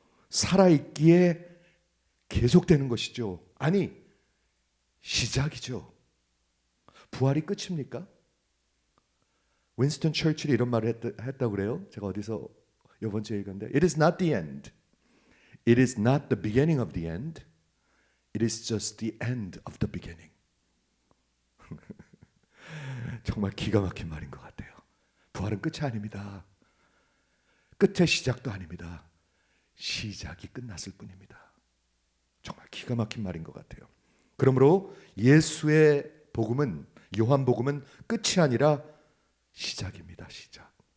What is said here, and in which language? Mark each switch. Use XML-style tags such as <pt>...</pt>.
<ko>살아있기에 계속되는 것이죠. 아니, 시작이죠. 부활이 끝입니까? 윈스턴 처칠이 이런 말을 했다고 그래요. 제가 어디서 이번 주에 읽었는데</ko> <en>It is not the end. It is not the beginning of the end. It is just the end of the beginning.</en> <ko>정말 기가 막힌 말인 것 같아요. 부활은 끝이 아닙니다. 끝의 시작도 아닙니다. 시작이 끝났을 뿐입니다. 정말 기가 막힌 말인 것 같아요. 그러므로 예수의 복음은, 요한복음은 끝이 아니라 시작입니다. 시작.</ko>